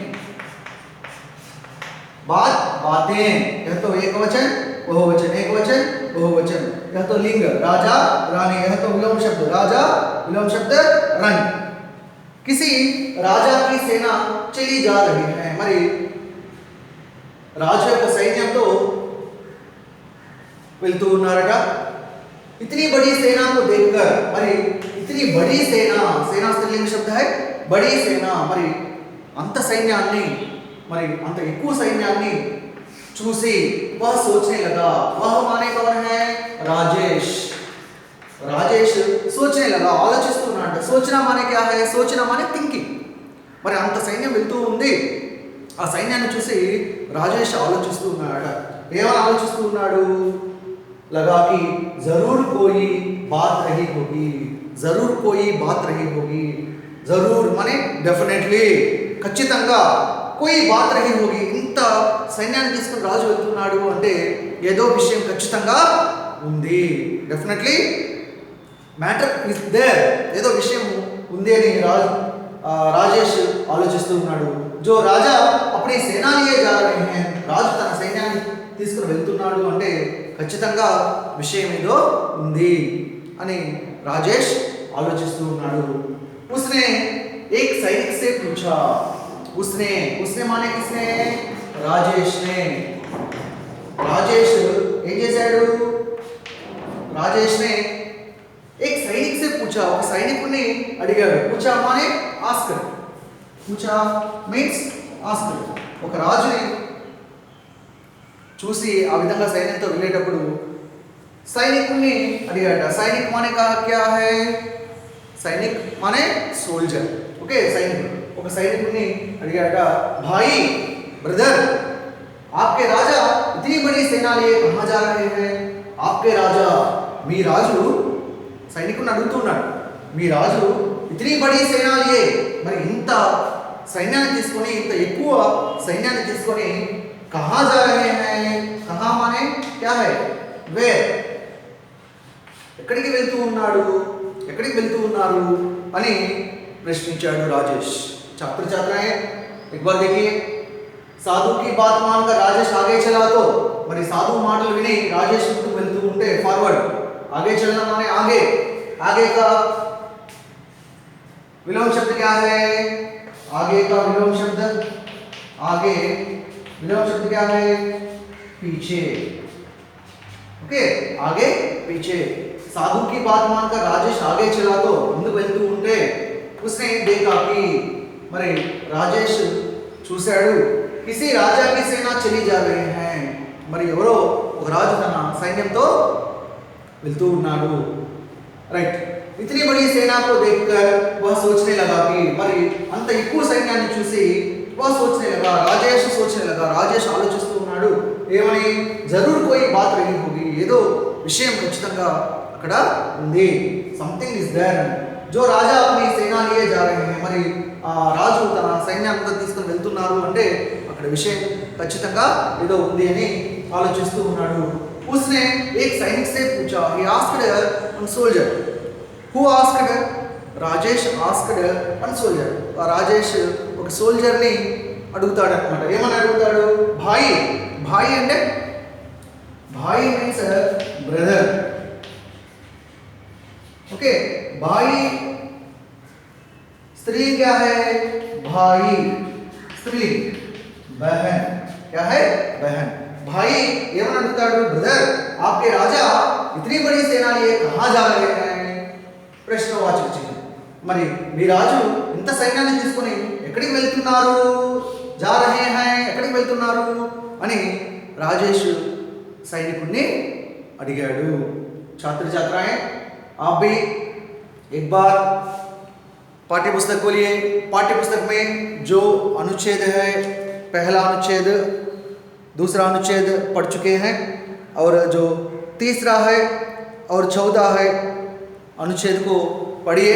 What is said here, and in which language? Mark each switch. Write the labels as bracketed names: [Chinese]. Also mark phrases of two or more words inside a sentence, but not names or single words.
[Hindi] बात बातें यह तो एक वचन बहुवचन एक वचन बहुवचन यह तो लिंग राजा रानी यह तो विलोम शब्द राजा विलोम शब्द रंग किसी राजा की सेना चली जा रही है [Telugu] మరి రాజు యొక్క సైన్యంతో వెళ్తూ ఉన్నారట [Hindi] इतनी बड़ी सेना को देखकर మరి इतनी बड़ी सेना सेना स्त्रीलिंग शब्द है बड़ी सेना [Telugu] మరి అంత సైన్యాన్ని మరి అంత ఎక్కువ సైన్యాన్ని చూసి [Hindi] वह सोचने लगा वह माने कौन है राजेश राजेश सोचने लगा ఆలోచిస్తున్నాడు सोचना माने क्या है सोचना माने థింకింగ్ [Telugu] మరి అంత సైన్యం వెళ్తూ ఉంది ఆ సైన్యాన్ని చూసి రాజేష్ ఆలోచిస్తూ ఉన్నాడు ఏమని ఆలోచిస్తూ ఉన్నాడు [Hindi] लगा कि जरूर कोई बात रही होगी जरूर कोई बात रही होगी जरूर माने [Telugu] डेफिनेटली ఖచ్చితంగా [Hindi] कोई बात रही होगी [Telugu] ఇంత సైన్యాన్ని తీసుకుని రాజు వెళ్తున్నాడు అంటే ఏదో విషయం ఖచ్చితంగా ఉంది [English] definitely matter is there [Telugu] ఏదో విషయం ఉంది అని రాజేష్ ఆలోచిస్తూ ఉన్నాడు [Hindi] जो राजा अपनी सेना लिए जा रहे हैं [Telugu] రాజు తన సైన్యాన్ని తీసుకుని వెళ్తున్నాడు అంటే ఖచ్చితంగా విషయం ఏదో ఉంది అని రాజేష్ ఆలోచిస్తూ ఉన్నాడు [Hindi] उसने एक सैनिक से पूछा उसने उसने माने किसने राजेश ने राजेश [Telugu] ఏం చేశాడు [Hindi] राजेश ने एक सैनिक से पूछा [Telugu] ఒక సైనికుడిని అడిగాడు [Hindi] पूछा माने आस्क पूछा मीన్స్ आस्क [Telugu] ఒక రాజుని చూసి ఆ విధంగా సైన్యంతో వెళ్ళేటప్పుడు సైనికుడిని అడిగాట [Hindi] सैनिक माने क्या है सैनिक माने सोल्जर ओके [Telugu] సైనికుడు ఒక సైనికుడిని అడిగాట [Hindi] भाई ब्रदर आपके राजा इतनी बड़ी सेना लिए कहां जा रहे हैं आपके राजा [Telugu] మీ రాజు సైనికుడిని అడుగుతున్నాడు మీ రాజు [Hindi] इतनी बड़ी सेना लिए [Telugu] మరి ఇంత సైన్యాన్ని తీసుకొని ఇంత ఎక్కువ సైన్యాన్ని తీసుకొని [Hindi] कहाँ जा रहे हैं कहाँ माने क्या है वेर [Telugu] ఎక్కడికి వెళ్తూ ఉన్నారు అని ప్రశ్నించాడు రాజేష్ [Hindi] छात्र छात्राएं एक बार देखिए साधु की बात मानकर राजेश आगे चला तो మరి साधु [Telugu] మాటలు విని రాజేష్ ముందుకు వెళ్తూ ఉంటే [Hindi] ఫార్వర్డ్ आगे चलना माने आगे आगे का विलोम शब्द क्या है आगे का विलोम शब्द आगे विलोम शब्द क्या है पीछे ओके आगे पीछे साधु की बात मानकर राजेश आगे चला तो [Telugu] ముందుకు వెళ్తూ ఉంటే [Hindi] उसने देखा कि [Telugu] మరి రాజేష్ చూశాడు [Hindi] किसी राजा की सेना चली जा रही है [Telugu] మరి ఎవరో ఒక రాజు తన సైన్యంతో వెళ్తూ ఉన్నాడు [Hindi] రైట్ इतनी बड़ी सेना को देखकर वह सोचने लगा कि [Telugu] మరి అంత ఎక్కువ సైన్యాన్ని చూసి [Hindi] वह सोचने लगा राजेश सोचने लगा राजेश [Telugu] ఆలోచిస్తూ ఉన్నాడు ఏమని [Hindi] जरूर कोई बात रही होगी [Telugu] ఏదో విషయం ఖచ్చితంగా అక్కడ ఉంది [English] something is [Telugu] దేర్ [Hindi] जो राजा अपनी सेना लिए जा रहे हैं [Telugu] మరి ఆ రాజు తన సైన్యాన్ని తీసుకొని వెళ్తున్నారు అంటే అక్కడ విషయం ఖచ్చితంగా ఏదో ఉంది అని ఆలోచిస్తూ ఉన్నాడు [Hindi] उसने एक सैनिक से पूछा [English] he asked one soldier who asked [Telugu] రాజేష్ [English] asked one soldier [Telugu] రాజేష్ ఒక సోల్జర్ ని అడుగుతాడు అన్నమాట ఏమని అడుగుతాడు భాయి భాయి అంటే భాయి [English] means brother [Hindi] ओके भाई स्त्रीलिंग क्या है भाई स्त्रीलिंग बहन क्या है बहन भाई एवं अडुगुताडु ब्रदर आपके राजा इतनी बड़ी सेना लिए कहां जा रहे हैं प्रश्नवाचक चिन्ह [Telugu] మరి మీ రాజు ఇంత సైన్యాన్ని తీసుకొని ఎక్కడికి వెళ్తున్నారు, [Hindi] जा रहे हैं [Telugu] ఎక్కడికి వెళ్తున్నారు అని రాజేష్ సైనికుడిని అడిగాడు. [Hindi] छात्र छात्राएं आप भी एक बार पाठ्य पुस्तक खोलिए. पाठ्य पुस्तक में जो अनुच्छेद है, पहला अनुच्छेद, दूसरा अनुच्छेद पढ़ चुके हैं और जो तीसरा है और 14 है अनुच्छेद को पढ़िए.